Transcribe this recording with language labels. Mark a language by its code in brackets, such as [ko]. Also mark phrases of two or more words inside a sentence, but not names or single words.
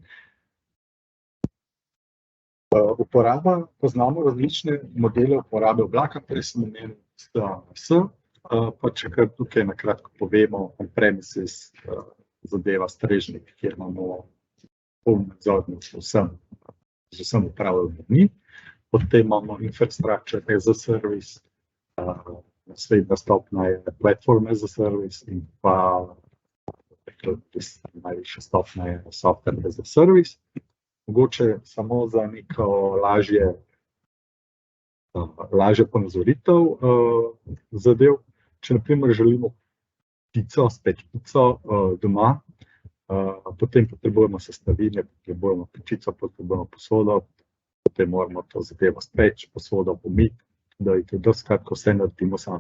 [sl] Uporaba, poznamo različne modele uporabe oblaka, prej sem omenil SaaS, pa če kar tukaj na kratko povemo, on-premises zadeva strežnik, kjer imamo poln nadzor nad vsem upravljanjem. Potem imamo [en] infrastructure as a service, [sl] naslednja stopnja je [en] platform as a service [sl] in pa najvišja stopnja je [en] software as a service. [sl] Mogoče samo za neko lažje ponazoritev zadev. Če na primer želimo spet pico doma, potem potrebujemo sestavine, potrebujemo pečico, potrebujemo posodo, potem moramo to zadevo speči, posodo pomiti, da je to skratka vse naredimo sami.